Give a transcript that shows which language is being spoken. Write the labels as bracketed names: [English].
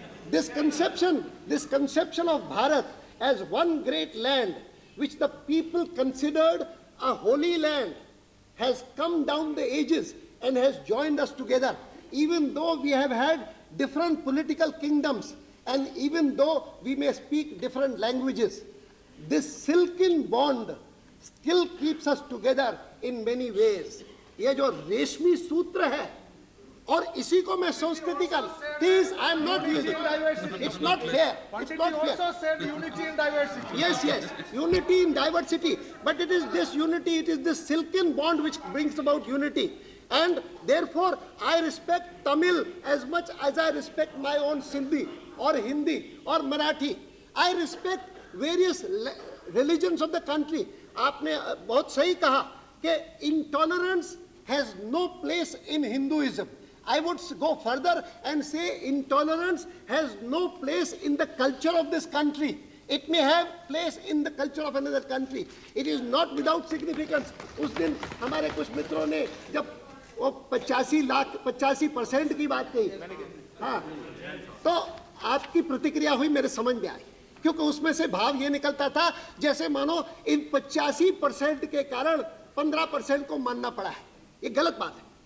[English] This conception of Bharat as one great land, which the people considered a holy land, has come down the ages and has joined us together. Even though we have had different political kingdoms and even though we may speak different languages, this silken bond still keeps us together in many ways. [Hindi] ये जो रेशमी सूत्र है, और इसी को मैं संस्कृति का, [English] Please I am not using, it's not fair, it's not fair. Also said unity in diversity. Yes, yes, unity in diversity, but it is this unity, it is this silken bond which brings about unity. And therefore, I respect Tamil as much as I respect my own Sindhi or Hindi or Marathi. I respect various religions of the country. [Hindi] आपने बहुत सही कहा कि [English] intolerance has no place in Hinduism. I would go further and say intolerance has no place in the culture of this country. It may have place in the culture of another country. It is not without significance. [Hindi] उस दिन हमारे कुछ मित्रों ने जब वो 85% की बात कही, हाँ, तो आपकी प्रतिक्रिया हुई, मेरे समझ में आई, क्योंकि उसमें से भाव ये निकलता था जैसे मानो इन 85% के कारण 15% को मानना पड़ा है. ये गलत बात है.